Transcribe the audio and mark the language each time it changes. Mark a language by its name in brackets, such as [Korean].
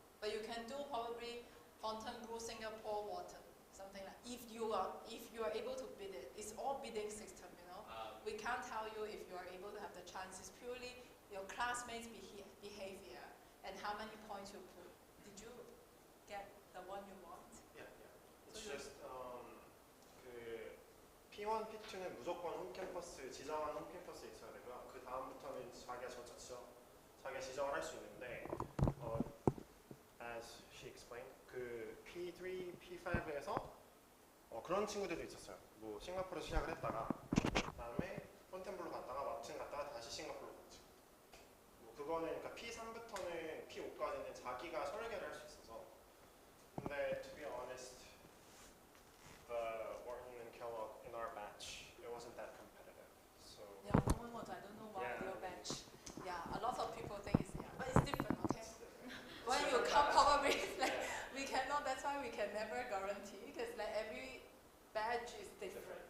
[English] But you can do probably Fontainebleau, Singapore, Wharton, something like. If you are able to bid it, it's all bidding system, We can't tell you if you are able to have the chance. It's purely your classmates' behavior and how many points you put. Did you get the one you want? Yeah, yeah. It's just [Korean] 그 P1, P2는 무조건 홈캠퍼스 지정한 홈캠퍼스에 있어야 되고요. 그 다음부터는 자기가 지정을 할 수 있는데 [English] as she explained [Korean] 그 P3, P5에서 그런 친구들도 있었어요. 뭐 싱가포르에서 시작을 했다가 그다음에 폰텐블로 갔다가 왓튼 갔다가 다시 싱가포르로 갔죠. 뭐 그거는 그러니까 P3부터는 P5까지는 자기가 설계를 할 수 있어서. 근데 [English] to be honest, the Wharton and Kellogg in our batch, it wasn't that competitive. So Yeah, I don't know about your batch. Yeah, a lot of people think it's but it's different, okay? When you come, probably like we cannot. That's why we can never guarantee because like every batch is different.